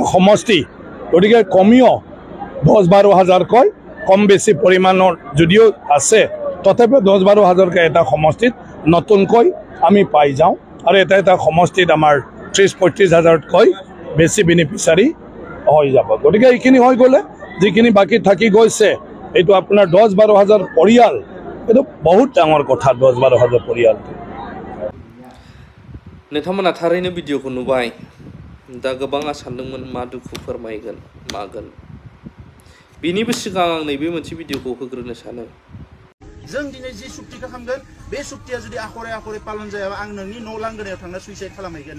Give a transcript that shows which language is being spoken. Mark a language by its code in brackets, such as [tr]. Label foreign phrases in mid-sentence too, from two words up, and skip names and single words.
[as] সমষ্টি গতিকে কমিও 10-12 হাজাৰ কয় কম বেছি পৰিমাণৰ যদিও আছে তথাপিও 10-12 হাজাৰকৈ এটা সমষ্টিত নতুনকৈ আমি পাই যাওঁ আৰু এটা সমষ্টিত আমাৰ 30-35 হাজাৰতকৈ বেছি বেনিফিচিয়াৰী হৈ যাব গতিকে এইখিনি হৈ গ'লে যিখিনি বাকি থাকি গৈছে এইটো আপোনাৰ 10-12 হাজাৰ পৰিয়াল এইটো বহুত ডাঙৰ কথা 10-12 হাজাৰ পৰিয়াল [brx] नोंथांमोना थारैनो भिडिअखौ नुबाय दा गोबां सानदोंमोन मा दुखु फोरमायगोन मागोन बिनिबो सिगां आं नैबे मोनसे भिडिअखौ होग्रोनो सानो जों दिनै जि सुक्तिखौ खालामगोन बे सुक्तिया जुदि आखरे पालन जायाबा आं नोंनि न' लांगोनायाव थांना सुइसाइड खालामहैगोन